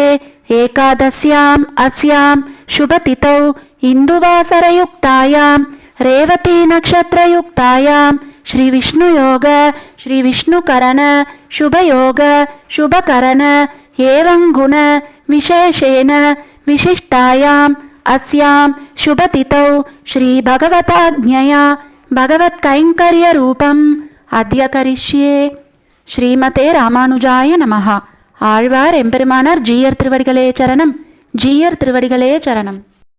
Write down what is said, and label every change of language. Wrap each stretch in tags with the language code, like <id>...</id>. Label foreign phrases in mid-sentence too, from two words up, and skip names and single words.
<sa>एकादश्याम् अस्यां शुभतिथौ इन्दुवासरयुक्तायां रेवती नक्षत्रयुक्तायां श्री विष्णुयोग श्री विष्णुकरण शुभयोग शुभकरण एवं गुण विशेषेण विशिष्टायाम् अस्यां शुभतिथौ श्री भगवताज्ञया भगवत्कैङ्कर्यरूपम् अद्य करिष्ये. श्रीमते रामानुजाय नमः.</sa> <ta>ஆழ்வார் எம்பெருமானார் ஜீயர் திருவடிகளே சரணம். ஜீயர் திருவடிகளே சரணம்.</ta>